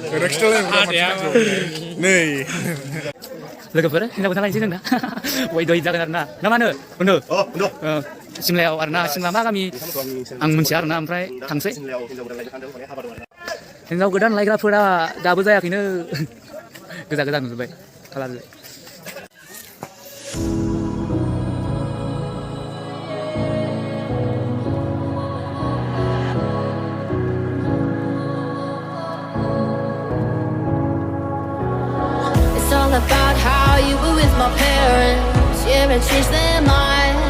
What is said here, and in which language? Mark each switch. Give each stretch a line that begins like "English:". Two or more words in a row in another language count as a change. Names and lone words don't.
Bodo: नै लोगोफोर हिन्जाव गोदान लायनोसै जों दा वै दय जागोन आरोना ना मा होनो सिमलायाव आरोना सिमला मा गामि आं मिथिया आरोना ओमफ्राय थांसै हिन्जाव गोदान लायग्राफोरा दाबो जायाखैनो गोजा गोजा नुजोब्बाय खालारजों
English: About how you were with my parents, yeah, and changed their mind.